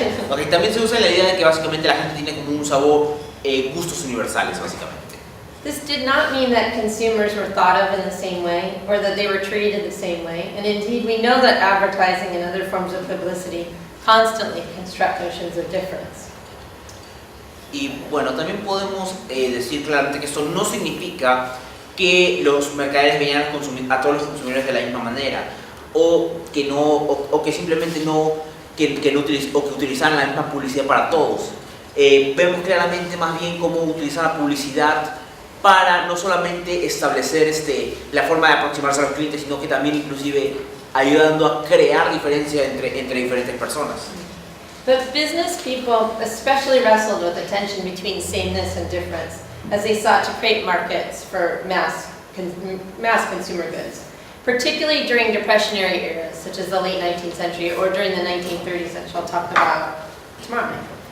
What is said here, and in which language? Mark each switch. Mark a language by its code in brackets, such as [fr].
[es] Okay, también se usa la idea de que básicamente la gente tiene como un sabor, gustos universales básicamente. [en] This did not mean that consumers were thought of in the same way or that they were treated the same way. And indeed, we know that advertising and other forms of publicity constantly construct notions of difference. [es] Y bueno, también podemos decir claramente que esto no significa que los mercaderes veían a todos los consumidores de la misma manera o que simplemente que utilizaran la misma publicidad para todos. Vemos claramente más bien cómo utilizar la publicidad para no solamente establecer la forma de aproximarse a los clientes, sino que también inclusive ayudando a crear diferencia entre diferentes personas. [en] But business people especially wrestled with the tension between sameness and difference as they sought to create markets for mass consumer goods, particularly during depressionary eras such as the late 19th century or during the 1930s, which I'll talk about tomorrow night.